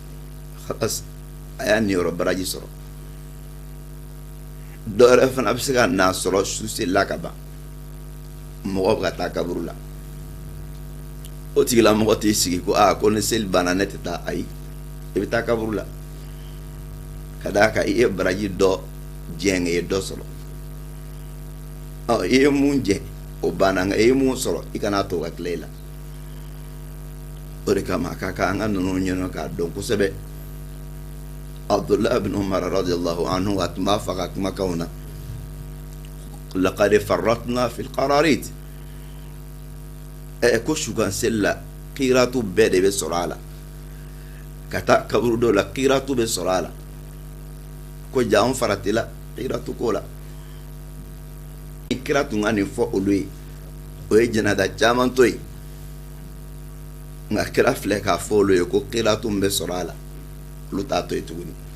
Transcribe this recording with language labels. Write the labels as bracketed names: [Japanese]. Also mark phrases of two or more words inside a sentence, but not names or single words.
[Bambara] a y'a niyɔrɔ baraji sɔrɔ dɔ wɛrɛ fana bɛ se ka na sɔrɔ su selila ka ban mɔgɔ bɛ ka taa kaburu la o tigilamɔgɔ t'i sigi ko ko ni seli banna ne tɛ taa ayi i bɛ taa kaburu la ka d'a kan i ye baraji dɔ jɛn ye dɔ sɔrɔ i ye mun jɛ o banna nka i ye mun sɔrɔ i kana to ka tila i la o de kama a ka kan an ka ninnu ɲɛna k'a dɔn kosɛbɛ Abdullah ibn Umar [Arabic] رضي الله عنه [Bambara] a tun b'a fɔ a ka kumakanw na [Arabic] لقد فرطنا في قراريط [Bambara] ko sukanseli la qiratu bɛɛ de bɛ sɔrɔ a la ka taa kaburu dɔw la qiratu bɛ sɔrɔ a la ko ja an faratila qiratu ko la kira tun ka nin fɔ olu ye o ye jɛnɛda caman to yen nka kira filɛ k'a fɔ olu ye ko qiratu bɛ sɔrɔ a la olu t'a to yen tuguni